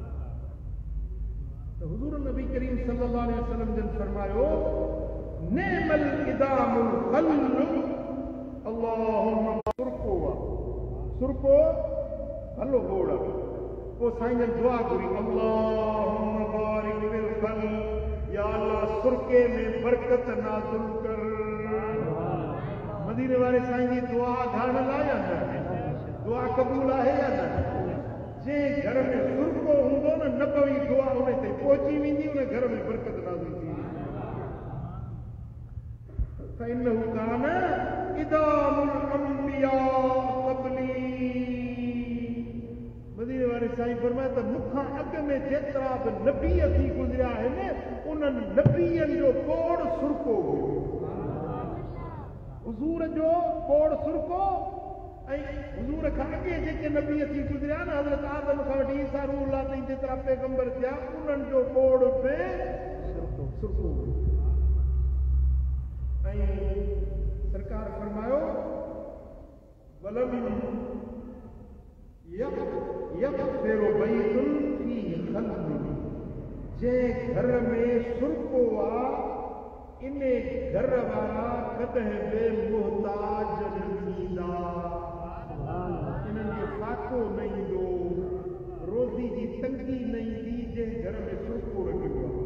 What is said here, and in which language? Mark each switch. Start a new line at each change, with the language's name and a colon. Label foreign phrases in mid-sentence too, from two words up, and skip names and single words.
Sindhi: त हुज़ूर नबी करीम
Arabic: صلى الله عليه وسلم
Sindhi: जन फरमायो
Arabic: نعم الإدام الخل
Sindhi: अल्लाहुम्मा सुरको हलो बोड़ा पोइ साईं जन दुआ घुरी
Arabic: اللهم بارك في الخل يا الله
Sindhi: सुरके में बरकत नाज़िल कर मदीने वाले साईं जी दुआ घाण लाइ दुआ क़बूल आहे या न? जे घर में सुरको हूंदो न नबवी दुआ उन ते पहुची वेंदी, उन घर में बरकत नाज़िल थी।
Arabic: فإنه كان إدام الأنبياء قبلي।
Sindhi: मदीने वारे साईं फरमाया त मूंखां अॻ में जेतिरा बि नबी थी गुज़रिया आहिनि उन्हनि नबीअनि जो कोड़ सुरको हुयो। हुज़ूर जो कोड़ सुरको ऐं हुज़ूर खां अॻे जेके नबी थी गुज़रिया न, हज़रत आदम खां वठी ईसा रूह अल्लाह ताईं जेतिरा पैगंबर थिया उन्हनि जो कोड़ बि सुरको हुयो। ऐं सरकार फरमायो
Arabic: ولم يغفر بيت فيه خلق,
Sindhi: जे घर में सुरको आहे इन घर वारा कॾहिं बि मुहताज न थींदा, इन्हनि खे फाको न ईंदो, रोज़ी जी तंगी न ईंदी जंहिं घर में सुरको रखियो आहे।